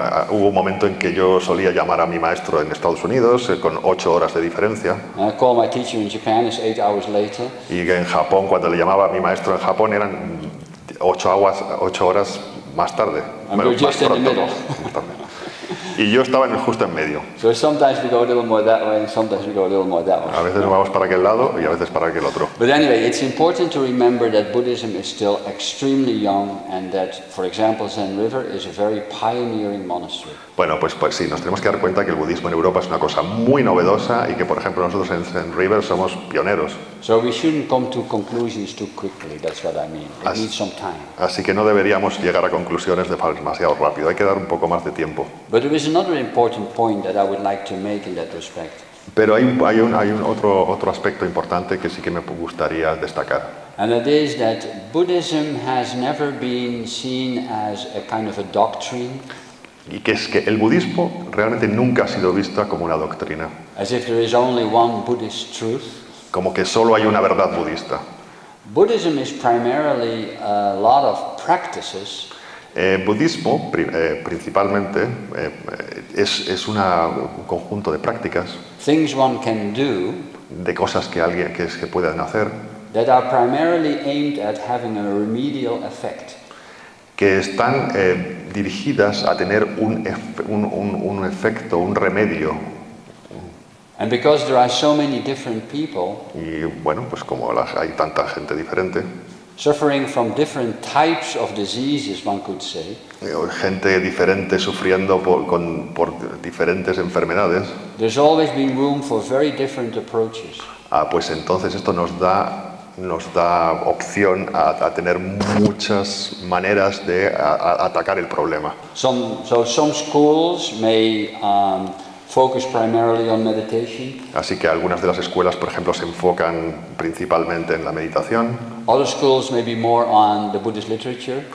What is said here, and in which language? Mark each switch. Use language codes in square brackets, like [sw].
[es] Hubo un momento en que yo solía llamar a mi maestro en Estados Unidos con 8 horas de diferencia. [en] And I call my teacher in Japan, it's 8 hours later. [es] Y en Japón, cuando le llamaba a mi maestro en Japón, eran 8 horas más tarde. [en] And we're just in the middle. [es] Y yo estaba justo en medio. [en] So sometimes we go a little more that way, and sometimes we go a little more that way. [es] A veces nos vamos para aquel lado y a veces para aquel otro. [en] But anyway, it's important to remember that Buddhism is still extremely young, and that, for example, Zen River is a very pioneering monastery. [es] Bueno, pues sí, nos tenemos que dar cuenta que el budismo en Europa es una cosa muy novedosa y que, por ejemplo, nosotros en Zen River somos pioneros. [en] So we shouldn't come to conclusions too quickly, that's what I mean. It needs some time. [es] Así que no deberíamos llegar a conclusiones demasiado rápido, hay que dar un poco más de tiempo. [en] But there is another important point that I would like to make in that respect. [es] Pero hay otro aspecto importante que sí que me gustaría destacar. [en] And that is that Buddhism has never been seen as a kind of a doctrine. [es] Y que es que el budismo realmente nunca ha sido visto como una doctrina. [en] As if there is only one Buddhist truth. [es] Como que solo hay una verdad budista. [en] Buddhism is primarily a lot of practices. [es] Budismo principalmente es un conjunto de prácticas, [en] Things one can do, [es] de cosas que pueden hacer, [en] that are primarily aimed at having a remedial effect. [es] que están dirigidas a tener un efecto, un remedio. [en] And because there are so many different people [es] Y bueno, pues como hay tanta gente diferente, [en] suffering from different types of diseases, one could say, [es] gente diferente sufriendo por diferentes enfermedades, [en] there's always been room for very different approaches. [es] pues entonces esto nos da opción a tener muchas maneras de atacar el problema. [en] Some schools may focus primarily on meditation. [es] Así que algunas de las escuelas, por ejemplo, se enfocan principalmente en la meditación. [en] Other schools may be more on the Buddhist literature.